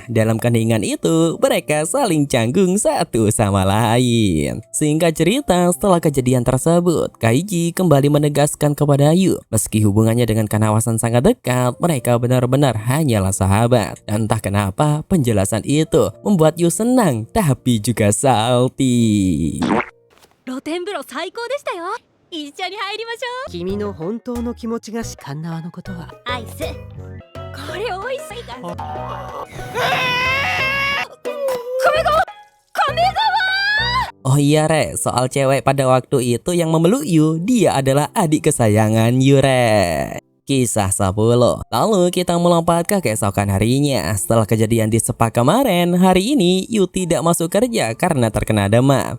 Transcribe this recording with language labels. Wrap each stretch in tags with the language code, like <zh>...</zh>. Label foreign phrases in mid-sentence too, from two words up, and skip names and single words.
<id>Dalam keheningan itu, mereka saling canggung satu sama lain. Singkat cerita, setelah kejadian tersebut, Kaiji kembali menegaskan kepada Yu, meski hubungannya dengan Kanawasan sangat dekat, mereka benar-benar hanyalah sahabat. Dan entah kenapa, penjelasan itu membuat Yu senang, tapi juga salty.</id> <ja>露天風呂最高でしたよ。一緒に入りましょう。君の本当の気持ちがカンナワのことはアイス。これ美味しいから。</ja> <id>Oh iya Re, soal cewek pada waktu itu yang memeluk Yu, dia adalah adik kesayangan Yu Re. Kisah 10. Lalu kita melompat ke keesokan harinya. Setelah kejadian di spa kemarin, hari ini Yu tidak masuk kerja karena terkena demam.</id>